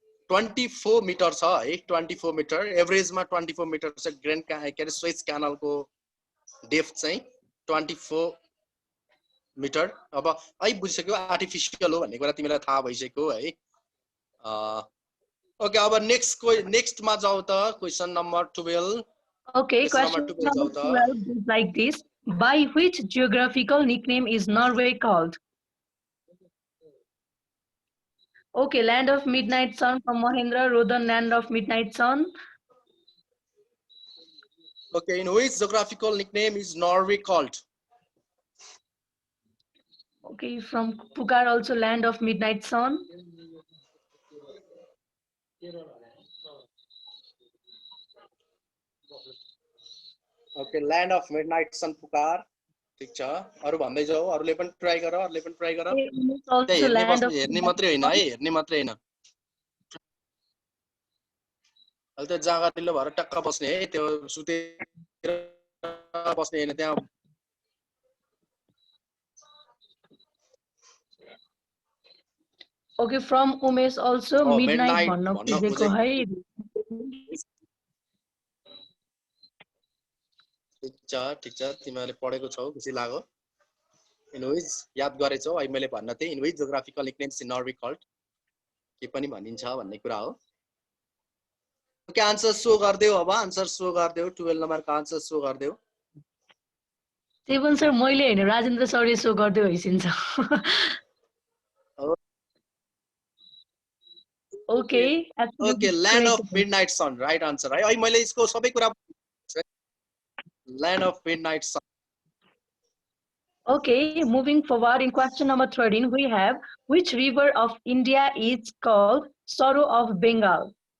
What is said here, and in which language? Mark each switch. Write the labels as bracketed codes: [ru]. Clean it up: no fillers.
[ne] 24 metre छ है 24 metre एभरेजमा 24 metre छ ग्रान्ड के अरे स्वेज क्यानलको डेप्थ चाहिँ 24 मिटर अब है बुझिसक्यो आर्टिफिसियल हो भन्ने कुरा तिमीलाई थाहा भइसक्यो है ओके अब नेक्स्टमा जाऊ त question number 12 [en] Okay, question number 12 is like this. By which geographical nickname is Norway called? Okay, land of midnight sun from Mahendra, Rodhan, land of midnight sun. Okay, in which geographical nickname is Norway called? Okay, from Pukar also land of midnight sun. Okay, land of midnight sun Pukar. [ne] ठीक छ अरु भन्दै जाऊ अरुले पनि try गर [en] Also land of [ne] हेर्ने मात्रै हैन है हेर्ने मात्रै हैन अहिले त जाँगाटिलो भएर टक्क बस्ने है त्यो सुतेर बस्ने हैन त्यहाँ [en] Okay, from Umesh also midnight [ne] भन्नु खोजेको है ठीक छ तिमीले पढेको छौ खुसी लाग्यो इनवेज याद गरेछौ अहिले मैले भन्न थिए [en] इनवेज geographical nicknames in Norway called [ne] के पनि भनिन्छ भन्ने कुरा हो के आन्सर शो गर्दियौ अब आन्सर शो गर्दियौ 12 नम्बरको आन्सर शो गर्दियौ सेवन सर मैले हैन राजेन्द्र सरले शो गर्दै होइसिन्छ [en] Okay, okay, land of midnight sun, right answer. [ne] है मैले यसको सबै कुरा [en] land of midnight sun. Okay, moving forward in question number 13, we have which river of India is called Sorrow of Bengal?